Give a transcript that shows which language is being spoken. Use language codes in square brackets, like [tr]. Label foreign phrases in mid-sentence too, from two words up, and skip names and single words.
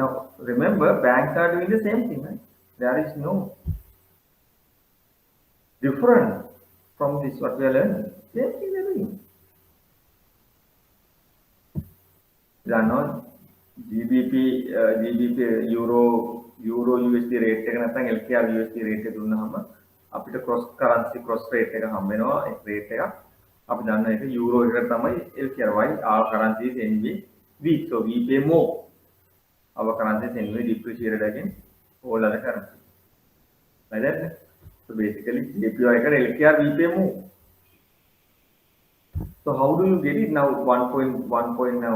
[en] Now, remember, banks are doing the same thing, right? There is no different from this what we are learning. Same thing they are doing. They are not GBP, Euro USD rate [si] එක නැත්නම් [en] LKR USD rate [si] එක දුන්නාම අපිට [en] cross currency cross rate [si] එක හම්බ වෙනවා. ඒ rate එක අපි දන්න එක euro එකට තමයි LKR. [en] Why? Our currency is anyway weak, so we pay more. Our currency is anyway depreciated against all other currencies. Like that. So basically, JPY and LKR we pay more. So how do you get it now? 1 point now.